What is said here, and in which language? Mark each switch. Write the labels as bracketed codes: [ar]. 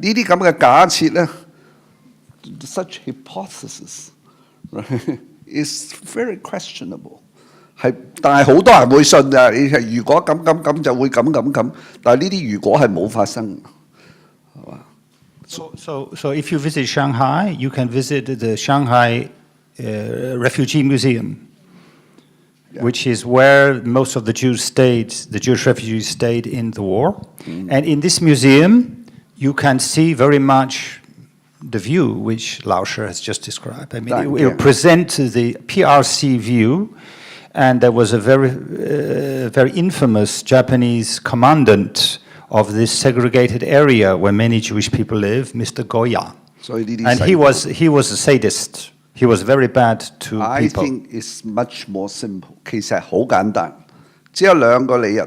[yue] 呢啲咁嘅假設咧 ， [en] such hypothesis is very questionable。 [yue] 但係好多人會信㗎。你係如果咁就會咁，但係呢啲如果係冇發生，係嘛？ [en] So if you visit Shanghai, you can visit the Shanghai Refugee Museum, which is where most of the Jewish refugees stayed in the war. And in this museum, you can see very much the view which Lao Shi has just described. I mean, it will present the PRC view, and there was a very infamous Japanese commandant of this segregated area where many Jewish people live, Mr. Goya. And he was a sadist. He was very bad to people. I think it's much more simple. [yue] 其實好簡單，只有兩個理由。